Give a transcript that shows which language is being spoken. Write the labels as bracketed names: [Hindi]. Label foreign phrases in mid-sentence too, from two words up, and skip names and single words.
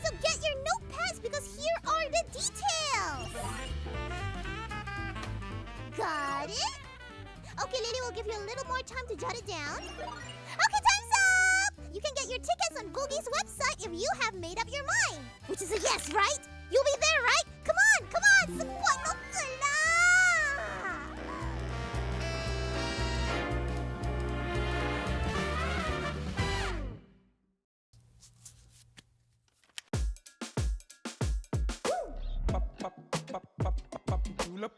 [English] So get your notepads because here are the details. Got it? Okay, Lily will give you a little more time to jot it down. Okay, time's up! You can get your tickets on Googie's website if you have made up your mind. Which is a yes, right? You'll be there, right? Come on, come on! [Cebuano] Subuano ka na! [English] Pop, pop, pop, pop, pop, julep.